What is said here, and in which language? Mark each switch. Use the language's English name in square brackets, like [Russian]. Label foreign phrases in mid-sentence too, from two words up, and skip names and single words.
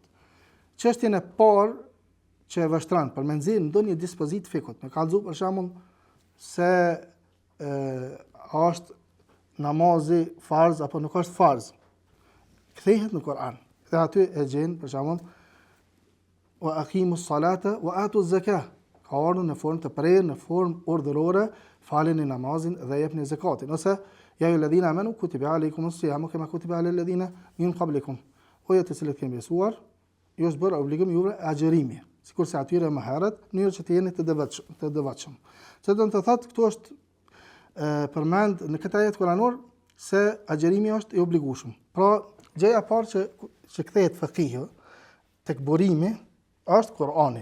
[Albanian] Çështjen e parë që e vështron për me nxjerr ndonjë dispozit fikut, me kallëzu për shembull se është namazi farz apo nuk është farz. Kthehet në Kur'an. Dhe aty e gjen për shembull [Arabic] وأقيموا الصلاة وآتوا الزكاة. [Albanian] Ka ardhur në formë të prerë, në formë urdhërore, faleni namazin dhe jepni zakatin. [Arabic] Ose يا أيها الذين آمنوا كتب عليكم الصيام كما كتب على الذين من قبلكم. [Albanian] O ju të cilët keni besuar, ju është bërë obligim juve agjërimi, sikurse atyre më herët, në mënyrë që të jeni të devotshëm. Çfarë do të thotë këtu është përmend në këtë ajet kuranor se agjërimi është i obligueshëm. Pra, gjëja e parë që kthehet fakihu tek burimi është Kurani.